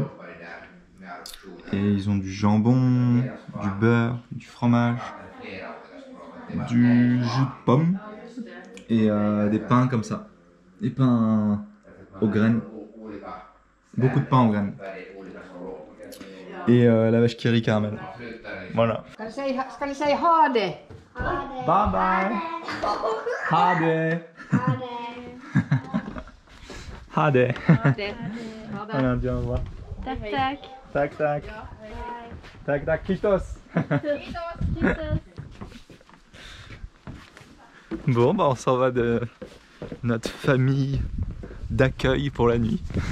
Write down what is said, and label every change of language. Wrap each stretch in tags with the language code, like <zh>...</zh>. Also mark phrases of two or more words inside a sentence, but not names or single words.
<fr>Et ils ont du jambon, du beurre, du fromage, du jus de pomme et des pains comme ça. Des pains aux graines. Beaucoup de pain aux graines. Et la vache qui rit caramel. Voilà.</fr> <no>Skal du si ha det?</no> <en>Bye bye.</en> <no>Ha det. Ha det.</no> <fr>Voilà, viens voir. Tac tac. Tac tac. Tac tac, Christos. Bon, bah on s'en va de notre famille d'accueil pour la nuit.</fr>